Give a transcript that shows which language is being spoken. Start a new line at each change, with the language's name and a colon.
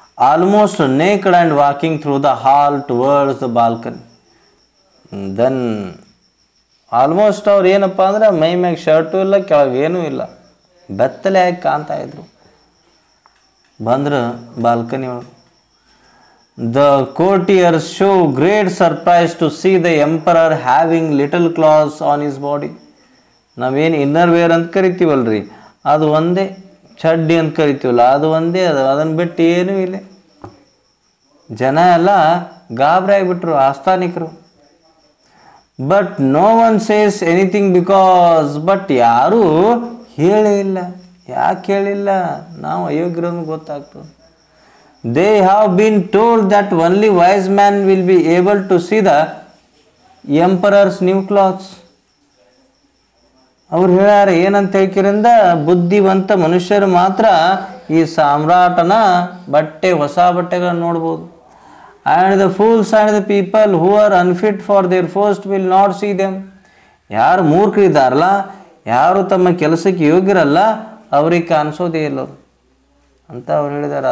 English: Almost naked and walking through the hall towards the balcony.
Kannada: Then almost ಅವ್ರು ಏನಪ್ಪ ಅಂದ್ರೆ ಮೈ ಮ್ಯಾಗ ಶರ್ಟು ಇಲ್ಲ, ಕೆಳಗೇನೂ ಇಲ್ಲ, ಬೆತ್ತಲೆ ಆಗಿ ಕಾಣ್ತಾ ಇದ್ರು. ಬಂದ್ರೆ ಬಾಲ್ಕನಿ ಒಳಗೆ.
English: The courtiers show great surprise to see the emperor having little clothes on his body.
Kannada: ನಾವೇನು ಇನ್ನರ್ ವೇರ್ ಅಂತ ಕರಿತೀವಲ್ರಿ, ಅದು ಒಂದೇ, ಚಡ್ಡಿ ಅಂತ ಕರಿತೀವಲ್ಲ ಅದು ಒಂದೇ, ಅದನ್ನು ಬಿಟ್ಟು ಏನೂ ಇಲ್ಲ. ಜನ ಎಲ್ಲ ಗಾಬರಿ ಆಗಿಬಿಟ್ರು, ಆಸ್ಥಾನಿಕರು.
English: but no one says anything because,
Kannada: but ಯಾರೂ ಹೇಳೇ ಇಲ್ಲ. ಯಾಕೆ ಹೇಳಿಲ್ಲ? ನಾವು ಅಯೋಗ್ಯರನ್ನು ಗೊತ್ತಾಗ್ತದೆ.
English: They have been told that only wise man will be able to see the emperor's new clothes.
Kannada: ಅವ್ರು ಹೇಳ್ಯಾರ ಏನಂತ ಹೇಳ್ಕಿರಿಂದ, ಬುದ್ಧಿವಂತ ಮನುಷ್ಯರು ಮಾತ್ರ ಈ ಸಾಮ್ರಾಟನ ಬಟ್ಟೆ, ಹೊಸ ಬಟ್ಟೆಗಳನ್ನು ನೋಡ್ಬೋದು.
English: And the fools and the people who are unfit for their post will not see them.
Kannada: ಯಾರು ಮೂರ್ಖರಿದ್ದಾರಲ್ಲ, ಯಾರು ತಮ್ಮ ಕೆಲಸಕ್ಕೆ ಯೋಗ್ಯರಲ್ಲ, ಅವ್ರಿಗೆ ಕಾಣಿಸೋದೇ ಇಲ್ಲ ಅಂತ ಅವ್ರು ಹೇಳಿದ್ದಾರೆ.